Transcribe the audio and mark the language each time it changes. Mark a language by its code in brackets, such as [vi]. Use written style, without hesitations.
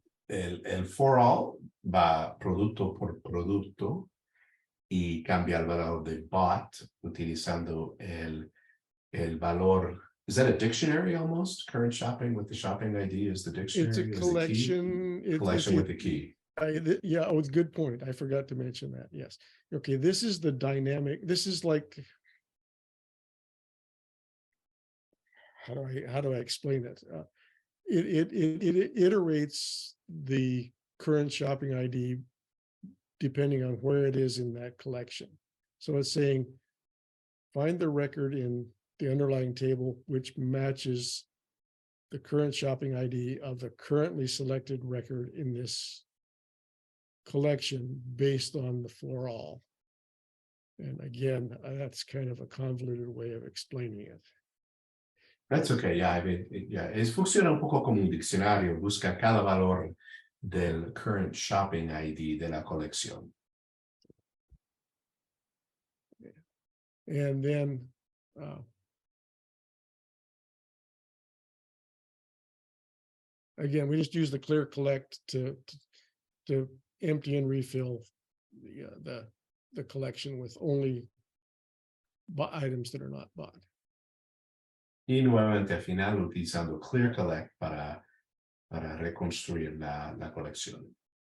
[es] El for all va producto por producto y cambia el valor de bought utilizando el valor. [en] Is that a dictionary almost? Current shopping with the shopping ID is the dictionary? It's a collection. Collection with the key. Yeah, oh, it's a good point. I forgot to mention that. Yes. Okay, this is the dynamic. This is like, how do I explain it? It iterates the current shopping ID depending on where it is in that collection. So it's saying, find the record in the underlying table which matches the current shopping ID of the currently selected record in this collection based on the for all. And again, that's kind of a convoluted way of explaining it. That's okay, [es] funciona un poco como un diccionario, busca cada valor del current shopping ID de la colección. [en] And then again, we just use the clear collect to empty and refill the collection with only items that are not bought. [es] Y nuevamente al final utilizando clear collect para reconstruir la colección.